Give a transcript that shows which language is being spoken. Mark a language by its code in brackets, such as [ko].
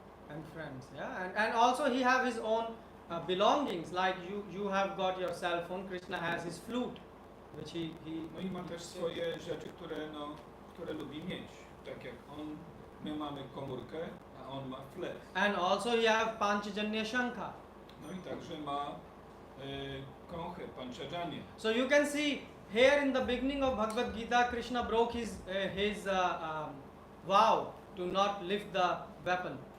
[en] And friends, yeah, and also He have His own belongings, like you have got your cell phone, Krishna has his flute, which he [pl] No i ma też swoje rzeczy, które lubi mieć. Tak jak my mamy komórkę, a on ma flet. [en] and also he have Panchajanya Shankha. [pl] No i także ma konchę, panchajanię. [en] So you can see here in the beginning of Bhagavad Gita, Krishna broke his vow to not lift the weapon.